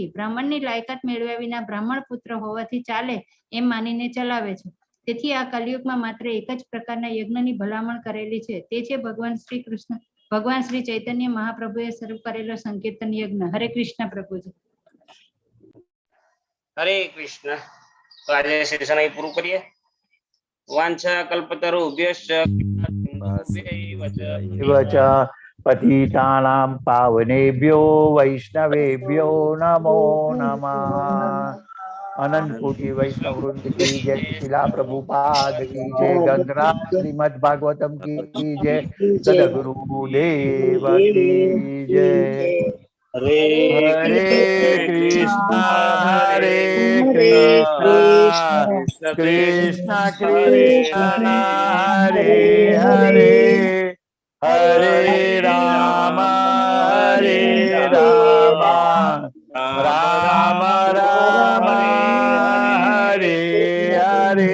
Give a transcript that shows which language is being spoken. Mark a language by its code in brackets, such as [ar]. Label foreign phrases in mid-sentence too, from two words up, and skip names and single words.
[gu] બ્રાહ્મણની લાયકાત મેળવ્યા વિના બ્રાહ્મણ પુત્ર હોવાથી ચાલે એમ માનીને ચલાવે છે. તેથી આ કલિયુગમાં માત્ર એક જ પ્રકારના યજ્ઞની ભલામણ કરેલી છે, તે છે ભગવાન શ્રી ચૈતન્ય મહાપ્રભુએ શરૂ કરેલો સંકીર્તન યજ્ઞ. હરે કૃષ્ણ પ્રભુજી. હરે કૃષ્ણ. તો આજે સેશન અહીં પૂરું કરીએ. [sa] वांछा कल्पतरुभ्यश्च पतितानां पावनेभ्यो वैष्णवेभ्यो नमो नमः. [hi] अनंत कोटी वैष्णव वृंद की जय. शिला प्रभुपाद की जय. गंगराज श्रीमद भागवतम की जय. सदगुरु देव की जय. [sa] हरे कृष्ण हरे कृष्ण कृष्ण कृष्ण हरे हरे हरे राम राम राम हरे हरे.